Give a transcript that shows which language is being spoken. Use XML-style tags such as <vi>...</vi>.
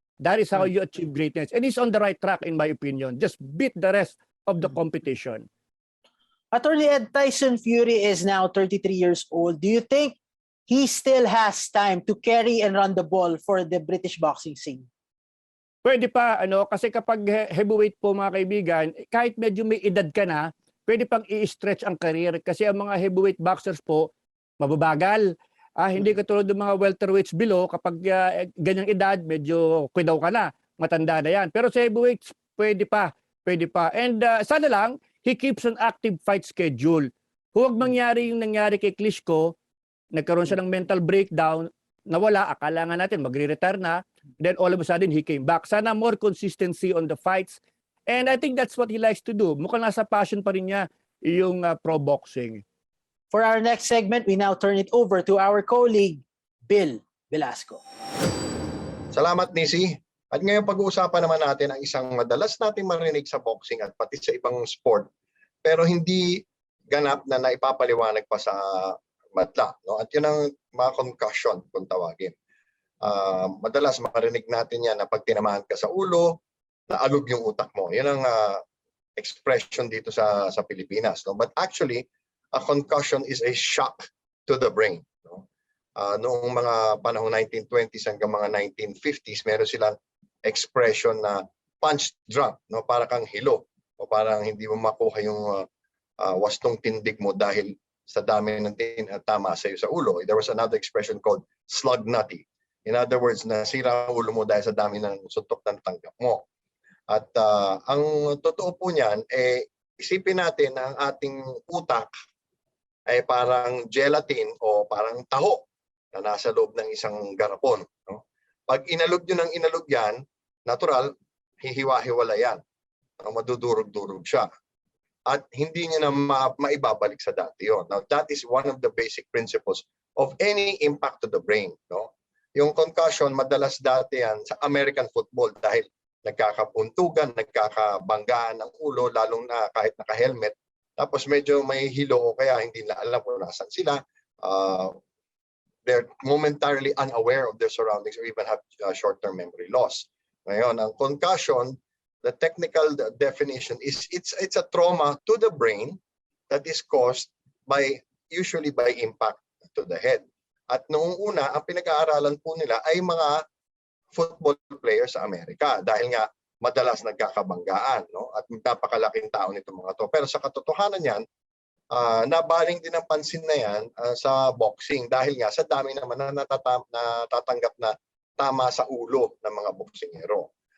<en>That is how you achieve greatness. And he's on the right track in my opinion. Just beat the rest of the competition. Attorney Ed, Tyson Fury is now 33 years old. Do you think he still has time to carry and run the ball for the British boxing scene?</en> <tl>Pwede pa, kasi kapag heavyweight po mga kaibigan, kahit medyo may edad ka na, pwede pang i-stretch ang career kasi ang mga heavyweight boxers po, mababagal. Hindi katulad ng mga welterweights below, kapag ganyang edad, medyo kwidaw ka na, matanda na yan. Pero sa heavyweights, pwede pa.</tl> <en>And</en> <tl>sana lang,</tl> <en>he keeps an active fight schedule.</en> <tl>Huwag mangyari yung nangyari kay Klitschko, nagkaroon siya ng mental breakdown, nawala, akala nga natin magre-retire na,</tl> <en>then all of a sudden he came back.</en> <tl>Sana</tl> <en>more consistency on the fights. And I think that's what he likes to do.</en> <tl>Mukhang nasa passion pa rin niya yung pro boxing.</tl> <en>For our next segment, we now turn it over to our colleague, Bill Velasco.</en> <tl>Salamat, Nisi. At ngayon pag-uusapan naman natin ang isang madalas nating marinig sa boxing at pati sa ibang sport, pero hindi ganap na naipapaliwanag pa sa madla. At yun ang mga concussion kung tawagin. Madalas makarinig natin yan na pag tinamaan ka sa ulo, naalog yung utak mo. Yan ang expression dito sa Pilipinas.</tl> <en>But actually, a concussion is a shock to the brain.</en> <tl>Noong mga panahong 1920s hanggang mga 1950s, meron silang expression na punch drunk, para kang hilo o parang hindi mo makuha yung wastong tindig mo dahil sa dami ng tama sa iyo sa ulo.</tl> <en>There was another expression called slug nutty. In other words,</en> <tl>nasira ang ulo mo dahil sa dami ng suntok ng tanggap mo. At ang totoo po niyan, isipin natin na ang ating utak ay parang gelatin o parang taho na nasa loob ng isang garapon. Pag inalog nyo ng inalog yan, natural, hihiwa-hiwala yan. Madudurog-durog siya. At hindi niya na maibabalik sa dati yun.</tl> <en>Now, that is one of the basic principles of any impact to the brain.</en> <tl>Yung concussion, madalas dati yan sa American football dahil nagkakapuntugan, nagkakabanggaan ng ulo, lalong na kahit naka-helmet. Tapos medyo may hilo o kaya hindi na alam kung nasan sila.</tl> <en>They're momentarily unaware of their surroundings or even have short-term memory loss.</en> <tl>Ngayon, ang concussion,</tl> <en>the technical definition is it's a trauma to the brain that is caused usually by impact to the head.</en> <tl>At noong una, ang pinag-aaralan po nila ay mga football players sa Amerika dahil nga madalas nagkakabanggaan, at napakalaking tao nitong mga to. Pero sa katotohanan yan, nabaling din ang pansin na yan sa boxing dahil nga sa dami naman na natatanggap na tama sa ulo ng mga boksingero.</tl>